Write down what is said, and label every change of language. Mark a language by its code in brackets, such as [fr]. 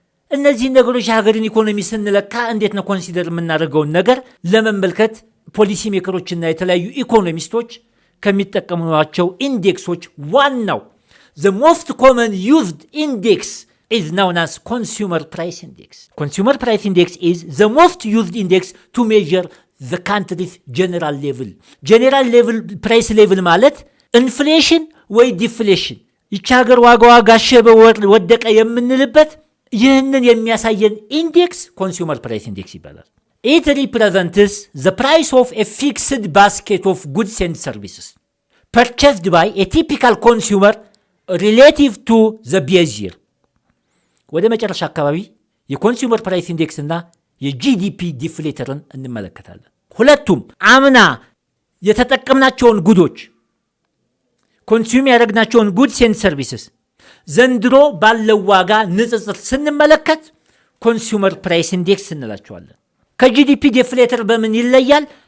[am] እነዚህ ነገሮች የሀገርን ኢኮኖሚ ስንለካ እንዴት ነው ኮንሲደር የምናደርገውን ነገር ለመመልከት ፖሊሲ ሜከሮችና የተለያዩ ኢኮኖሚስቶች ከሚጠቀሟቸው ኢንዴክሶች ዋናው [en] the most common used index is known as consumer price index. Consumer price index is the most used index to measure the country's general level. General level price level [am] ማለት ኢንፍሌሽን ወይ ዲፍሌሽን ይቺ ሀገር ዋጋዋ ጋሸበ ወደቀ የምንልበት ይህንን የሚያሳየን ኢንዴክስ ኮንሱመር ፕራይስ ኢንዴክስ ይባላል። [en] It represents the price of a fixed basket of goods and services purchased by a typical consumer relative to the base year. [am] ወደ መጨረሻ አካባቢ የኮንሱመር ፕራይስ ኢንዴክስ እና የጂዲፒ ዲፍሌተርን እንመለከታለን። ሁለቱም አምና የተጠቀምናቸውን ጉዶች ኮንሱም ያደረግናቸውን ጉድስ ኤንድ ሰርቪስስ ዘንድሮ ባለው ዋጋ ንጽጽር ስንመለከት ኮንሱመር ፕራይስ ኢንዴክስ እንላቸዋለን። ከጂዲፒ ዲፍሌተር በምን ይለያል?